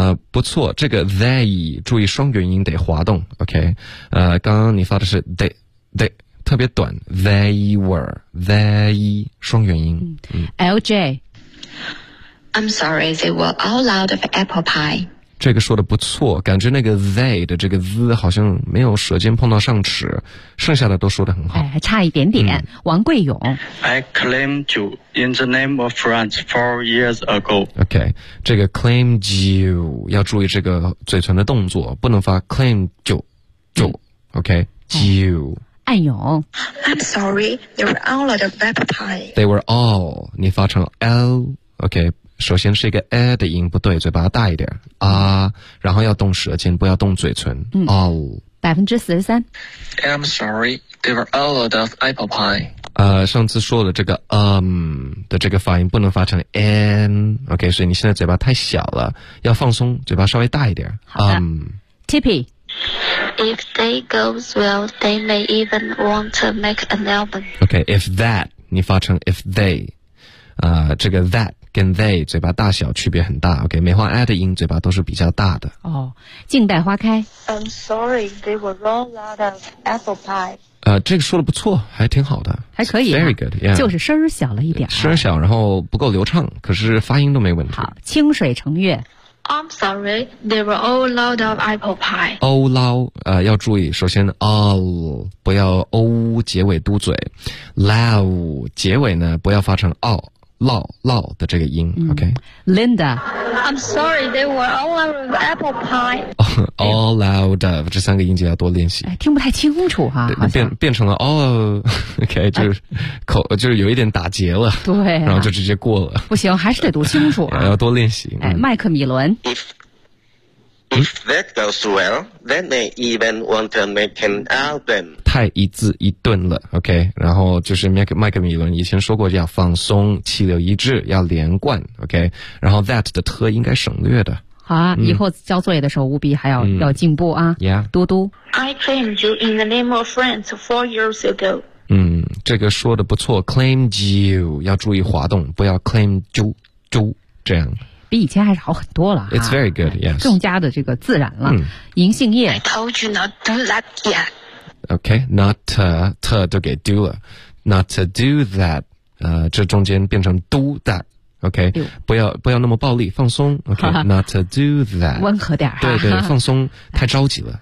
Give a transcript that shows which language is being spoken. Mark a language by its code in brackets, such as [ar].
[zh] 不错，这个 they 注意双元音得滑动 ，OK。刚刚你发的是 they 特别短 ，they were they 双元音。嗯、 LJ， [en] I'm sorry, they were all out of apple pie。 [zh] 这个说的不错，感觉那个 they 的这个 z 好像没有舌尖碰到上齿，剩下的都说得很好。哎，还差一点点。嗯、王贵勇 [en] ，I claimed you. In the name of France 4 years ago. [zh] OK, 这个 claimed you 要注意这个嘴唇的动作，不能发 claimed you, you.、嗯、OK, you. 暗涌 [en] I'm sorry, they were all out of apple pie. They were all, [zh] 你发成 L. OK, 首先是一个 A 的音不对，嘴巴大一点。啊，然后要动舌尖，不要动嘴唇。嗯、all. 43%。 [en] I'm sorry, they were all out of apple pie. [zh] 上次说的这个 的这个发音不能发成 n, OK, 所以你现在嘴巴太小了，要放松，嘴巴稍微大一点。 Tippy, [en] if they goes well, they may even want to make an album. [zh] OK, if that, 你发成 if they, 这个 that 跟 they 嘴巴大小区别很大 ,OK, 梅花 a 的音嘴巴都是比较大的。哦，静待花开。 [en] I'm sorry, they were all out of apple pie. [zh] 这个说的不错，还挺好的，还可以、啊、 [en] ，very good， yeah， [zh] 就是声儿小了一点、啊，声儿小，然后不够流畅，可是发音都没问题。好，清水成月 [en] ，I'm sorry, they were all out of apple pie. [zh] All out， 要注意，首先 all 不要 o 结尾嘟嘴 ，low 结尾呢不要发成 all 的这个音、嗯、，OK。 Linda。 [en] I'm sorry, they were all out of apple pie. All out of, [zh] 这三个音节要多练习。听不太清楚哈、啊。变成了 all, OK, 就是、口就是有一点打结了。对、啊。然后就直接过了。不行，还是得读清楚、啊。要多练习。哎、麦克米伦。 [en] If that goes well, then they even want to make an album. [zh] 太一字一顿了 ,OK, 然后就是麦克米伦以前说过要放松气流一致要连贯 ,OK, 然后 that 的特应该省略的。好啊、嗯、以后交作业的时候务必还要、嗯、要进步啊。 [en] Yeah. [zh] 嘟嘟。 [en] I claimed you in the name of France 4 years ago. [zh] 嗯这个说的不错 ,claimed you, 要注意滑动不要 claim 就这样。比以前还是好很多了、啊、 [en] It's very good, yes. [zh] 更加的这个自然了。嗯、银杏叶 [en] I told you not to do that yet. [zh] OK, not to 都给 do 了。 [en] Not to do that, [zh] 这中间变成 do that, OK, 不要那么暴力放松 ,OK, not to do that. 温和点、啊、对对放松太着急了。